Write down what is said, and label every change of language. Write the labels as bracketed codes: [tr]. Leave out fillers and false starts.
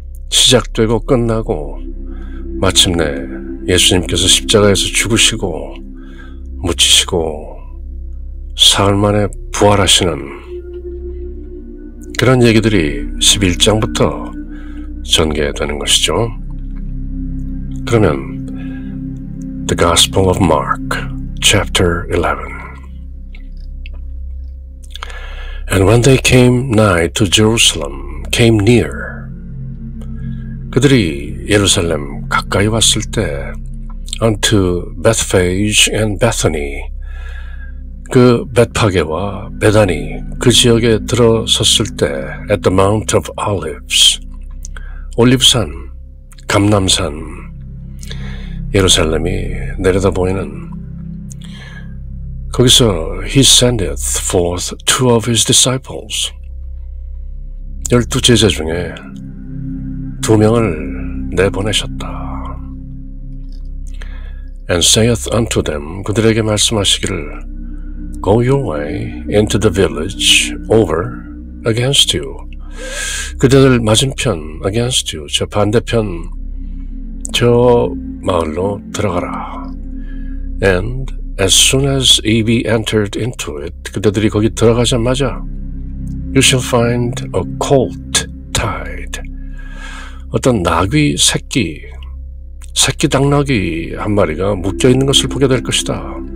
[ko] 시작되고 끝나고 마침내 예수님께서 십자가에서 죽으시고 묻히시고 사흘 만에 부활하시는 그런 얘기들이 11장부터 전개되는 것이죠. 그러면 [en] The Gospel of Mark, Chapter 11. And when they came nigh to Jerusalem, came near. [ko] 그들이 예루살렘 가까이 왔을 때, [en] unto Bethphage and Bethany, [ko] 그 벳파게와 베다니 그 지역에 들어섰을 때, [en] at the Mount of Olives, [ko] 올리브산, 감람산, 예루살렘이 내려다 보이는, 거기서 [en] he sendeth forth two of his disciples, [ko] 12 제자 중에 2명을 내보내셨다. [en] And saith unto them, [ko] 그들에게 말씀하시기를, [en] go your way into the village over against you. [ko] 그들 맞은편 [en] against you, [ko] 저 반대편 저 마을로 들어가라. [en] And as soon as ye be entered into it, [ko] 그들이 거기 들어가자마자 [en] you shall find a colt tied, [ko] 어떤 나귀 새끼 당나귀 한 마리가 묶여있는 것을 보게 될 것이다.